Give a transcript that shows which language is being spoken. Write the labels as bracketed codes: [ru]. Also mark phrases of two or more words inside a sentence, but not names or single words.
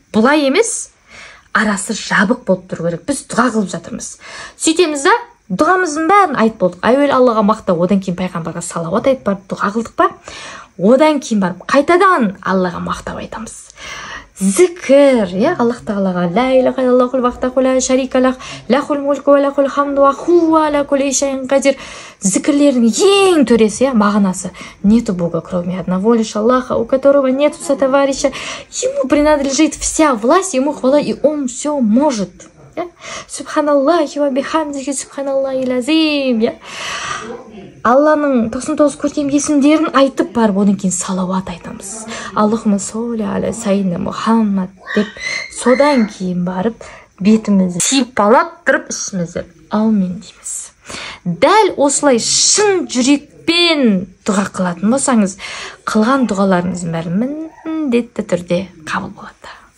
[kk] Бұлай емес, арасы жабық болып тұру керек. Біз дұға қылып жатырмыз. Сөйтеміз да, дұғамыздың бәрін айтып болдық. Әуелі Аллаға мақтау, одан кейін пайғамбарға салауат айтып барып дұға қылдық па? Одан кейін барып қайтадан Аллаға мақтау айтамыз. Зікір, Аллах Тағалаға [ar] لا إله إلا الله وحده لا شريك له، له الملك وله الحمد وهو على كل شيء قدير. [kk] Зікірлердің ең төресі, мағынасы. [ru] Нету Бога, кроме одного лишь Аллаха, у которого нету сотоварища. Ему принадлежит вся власть, ему хвала, и он все может. [ar] سبحان الله وبحمده، سبحان الله العظيم. [kk] Алланың 99 көркем есімдерін айтып барып, одан кейін салауат айтамыз. [ar] اللهم صل على سيدنا محمد [kk] деп, содан кейін барып бетімізді сипалап тұрып ішімізді аумин дейміз. Дәл осылай шын жүрекпен дұға қылатын болсаңыз, қылған дұғаларыңыздың бәрі міндетті түрде қабыл болады.